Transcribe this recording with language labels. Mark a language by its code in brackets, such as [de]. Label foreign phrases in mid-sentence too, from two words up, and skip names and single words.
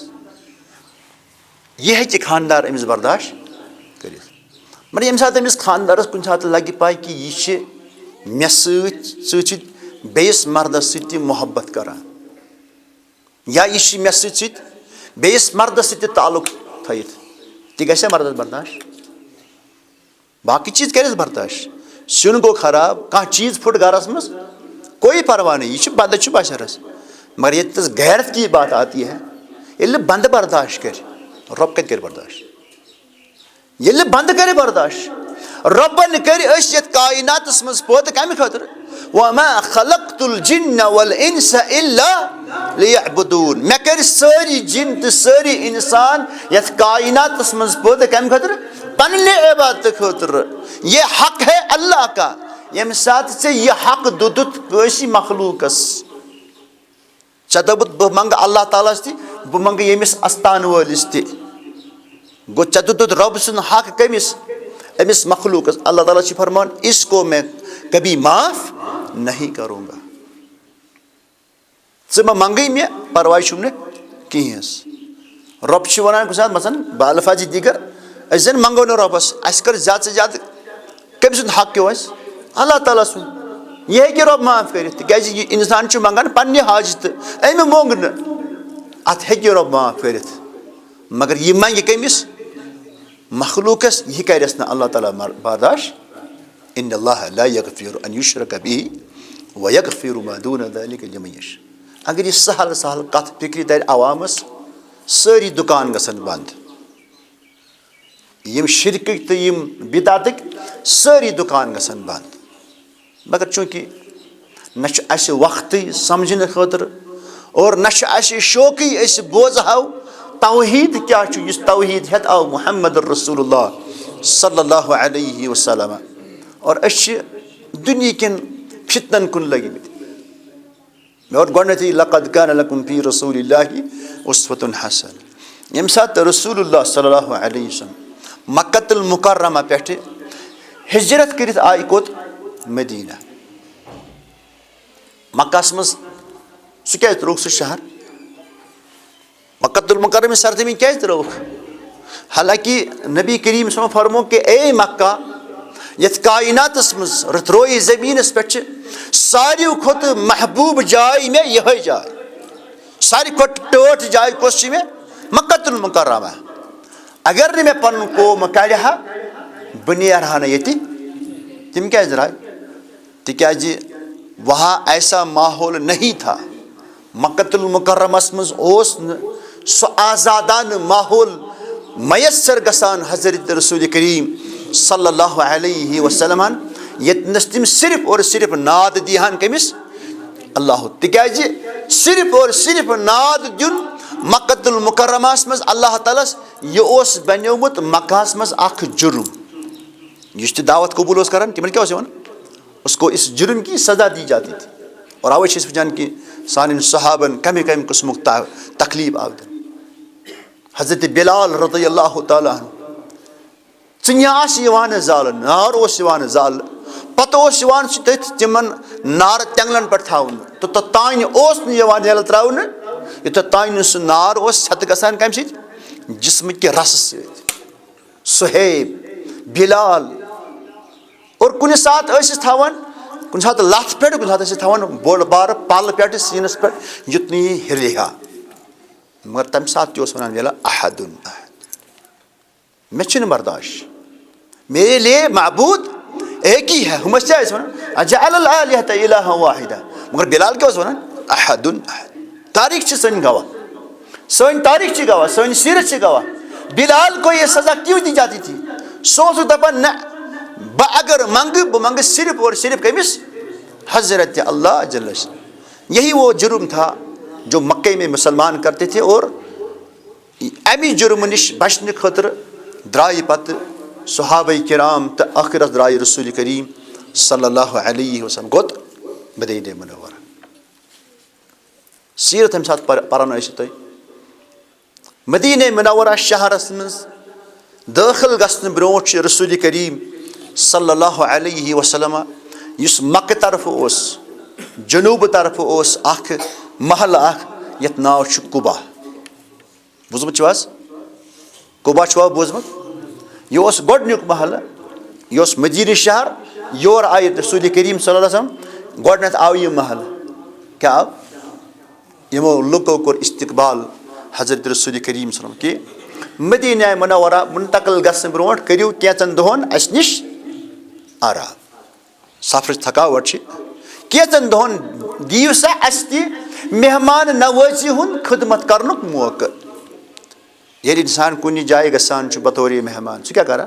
[ks] یہِ ہیٚکہِ خانٛدار أمِس برداشت کٔرِتھ مگر ییٚمہِ ساتہٕ أمِس خانٛدارس کُنہِ ساتہٕ لگہِ پاے کہِ یہِ چھِ مےٚ سۭتۍ بیٚیِس مردس سۭتۍ تہِ محبت کران یا یہِ چھِ مےٚ سۭتۍ بیٚیِس مردس سۭتۍ تہِ تعلق تھٲیِتھ تہِ گژھِ مردس برداشت باقٕے چیٖز کرٮ۪س برداشت. سیُن گوٚو خراب کانٛہہ چیٖز پھُٹ گرس منٛز [ur] کوئی پرواہ نہیں [ks] یہِ چھُ بنٛدٕ چھُ بشرس مگر ییٚتٮ۪س [ur] غیرت کی بات آتی ہے [ks] ییٚلہِ نہٕ بنٛدٕ برداشت کرِ رۄب کتہِ کرِ برداشت ییٚلہِ نہٕ بنٛدٕ کرِ برداشت رۄبن کٔرۍ أسۍ یتھ کایناتس منٛز پٲدٕ کمہِ خٲطرٕ [ar] وما خلقت الجن والانس الا ليعبدون [ks] مےٚ کٔرۍ سٲری جن تہٕ سٲری انسان یتھ کایناتس منٛز پٲدٕ کمہِ خٲطرٕ پننہِ عبادتہٕ خٲطرٕ. [ur] یہ حق ہے اللہ کا [ks] ییٚمہِ ساتہٕ ژےٚ یہِ حق دِتُتھ کٲنٛسہِ مخلوٗقس ژےٚ دوٚپُتھ بہٕ منٛگہٕ اللہ تعالیٰ ہس تہِ بہٕ منٛگہٕ ییٚمِس استان وٲلِس تہِ گوٚو ژےٚ دِتُتھ رۄب سُنٛد حق کٔمِس أمِس مخلوٗقس. اللہ تعالیٰ چھُ فرمان [ur] اس کو میں کبھی معاف نہیں کروں گا. [ks] ژٕ مہ منگٕے مےٚ پرواے چھُم نہٕ کِہیٖنۍ حظ. رۄب چھُ ونان کُنہِ ساتہٕ مثلاً بالفاظِ دیٖگر أسۍ زن منگو نہٕ رۄبس اَسہِ کٔر زیادٕ سے زیادٕ کٔمۍ سُنٛد حق کیو اَسہِ اللہ تعالیٰ سُنٛد. یہِ ہیٚکہِ رۄب معاف کٔرِتھ تِکیازِ یہِ انسان چھُ منگان پننہِ حاجتہٕ أمۍ موٚنگ نہٕ اتھ ہیٚکہِ رۄب معاف کٔرِتھ مگر یہِ منگہِ کٔمِس مخلوٗقس یہِ کرٮ۪س نہٕ اللہ تعالیٰ برداشت. [ar] ان اللہ لا یغفر ان یشرک بہ ویغفر ما دون ذلک لمن یشاء. [ks] اگر یہِ سہل سہل کتھ فکرِ ترِ عوامس سٲری دُکان گژھن بنٛد یِم شرکٕکۍ تہٕ یِم بدعتٕکۍ سٲری دُکان گژھن بنٛد مگر چوٗنٛکہِ نہ چھُ اسہِ وقتٕے سمجھنہٕ خٲطرٕ اور نہ چھُ اسہِ شوقٕے أسۍ بوزہو توحیٖد کیاہ چھُ یُس توحیٖد ہٮ۪تھ آو محمد رسول اللہ [ar] صلی اللہ علیہ وسلم [ks] اور أسۍ چھِ دُنہِکٮ۪ن فتنن کُن لٔگمٕتۍ. مےٚ ووٚن گۄڈنٮ۪تھٕے [ar] لقد کان لکم فی رسول اللہ اسوۃ حسنہ. [ks] ییٚمہِ ساتہٕ رسول اللہ [ar] صلی اللہ علیہ وسلم [ks] مکۃ المکرمہ پٮ۪ٹھٕ ہجرت کٔرِتھ آیہِ کوٚت مدیٖنہ. مکہس منٛز سُہ کیازِ ترٛووُکھ سُہ شہر مکۃ المکرمہ سرزمین کیازِ ترٛٲوٕکھ حالانکہِ نبی کریم [ar] صلی اللہ علیہ وسلم [ks] فرمو کہ اے مکہ یتھ کائناتس منٛز رٕتھرویہِ زمیٖنس پٮ۪ٹھ چھِ ساروٕے کھۄتہٕ محبوٗب جاے مےٚ یِہے جاے ساروٕے کھۄتہٕ ٹٲٹھ جاے کۄس چھِ مےٚ مکۃ المکرمہ. اگر نہٕ مےٚ پنُن قوم کڑِ ہا بہٕ نیرٕ ہا نہٕ ییٚتہِ. تِم کیازِ درٛاے تِکیازِ [ur] وہاں ایسا ماحول نہیں تھا [ks] مکۃ المکرمس منٛز اوس نہٕ سُہ آزادانہٕ ماحول میسر گژھان حضرت رسول کریم [ar] صلی اللہ علیہ وسلمن [ks] ییٚتنس تِم صرف اور صرف ناد دیٖہن کٔمِس اللہ. تِکیازِ صرف اور صرف ناد دیُن مکۃ المکرمہس منٛز اللہ تعالیٰ ہس یہِ اوس بنیومُت مکہس منٛز اکھ جُرم. یُس تہِ دعوت قبوٗل اوس کران تِمن کیاہ اوس یِوان [ur] اس کو اس جرم کی سزا دی جاتی تھی. [ks] اور اوے چھِ أسۍ وٕچھان کہِ سانٮ۪ن صحابن کمہِ کمہِ قٕسمُک تکلیٖف آو دِنہٕ. حضرت بلال [ar] رضی اللہ تعالیٰ عنہ [ks] ژٕنہِ آسہٕ یِوان زالنہٕ نار اوس یِوان زالنہٕ پتہٕ اوس یِوان سُہ تٔتھۍ تِمن نارٕ تٮ۪نٛگلن پٮ۪ٹھ تھاونہٕ تہٕ توٚتانۍ اوس نہٕ یِوان ییٚلہٕ ترٛاونہٕ یوٚتانۍ نہٕ سُہ نار اوس ژھٮ۪تہٕ گژھان کمہِ سۭتۍ جسمٕکہِ رسہٕ سۭتۍ. صہیب بلال اور کُنہِ ساتہٕ ٲسِس تھاوان کُنہِ ساتہٕ لتھ پٮ۪ٹھ کُنہِ ساتہٕ ٲسِس تھاوان بوٚڑ بارٕ پل پٮ۪ٹھ سیٖنس پٮ۪ٹھ یُتھ نہٕ یہِ ہِلہِ ہا مگر تمہِ ساتہٕ تہِ اوس ونان ویلا [ar] احدُن احد [ks] مےٚ چھُنہٕ برداشت [ur] میرے لیے معبوٗد ایک ہی ہے [ks] ہُمس کیٛاہ ٲسۍ ونان [ar] اجعل الآلہۃ الہٰ واحدہ [ks] مگر بلال کیٛاہ اوس ونان [ar] احدُن احد. [ks] تاریٖخ چھِ سٲنۍ گواہ سن تاریخ چھ گواہ، سن سیرت چھ گواہ. [ur] بلال کو یہ سزا کیوں دی جاتی تھی؟ [ks] سو دپان نہ بہ اگر منگہ بہ منگہ صرف اور صرف کمس؟ حضرت اللہ جل شان. [ur] یہی وہ جرم تھا جو مکہ میں مسلمان کرتے تھے، [ks] اور امی جرم نش بچنے خاطر درائے پتہ صحابہ کرام تو آخرت درائے رسول کریم [ar] صلی اللہ علیہ وسلم [ks] گوت مدینہ منورہ. سیرت ہم ساتھ پران ٲسِو تُہۍ. مدینہ منورہ شہرس مز داخل گژھنہٕ برونٛٹھ چھُ رسول کریم [ar] صلی اللہ علیہ وسلم [ks] یُس مکہ طرف اوس جنوب طرف اوس اکھ محلہ اکھ یتھ ناو چھُ قبا. بوٗزمُت چھُو حظ؟ قبا چھُوا بوٗزمُت؟ یہ اوس گۄڈنیُک محلہ، یہ اوس مدینہ شہر. یور آیہِ رسول کریم [ar] صلی اللہ علیہ وسلم [ks] گۄڈنیتھ آو یہ محلہ. کیا آو؟ یمو لُکو کوٚر استقبال حضرت رسول کریم [ar] صلی اللہ علیہ وسلم [ks] کہ مدینہ منورہ منتقل گژھنہٕ برونٛٹھ کٔرِو کینٛژن دۄہن اَسہِ نِش آرام. سفرٕچ تھکاوٹ چھِ، کینٛژن دۄہن دِیِو سا اَسہِ تہِ مہمان نوٲزی ہُنٛد خدمت کرنُک موقعہٕ. ییٚلہِ اِنسان کُنہِ جایہِ گژھان چھُ بطورِ مہمان سُہ کیٛاہ کران؟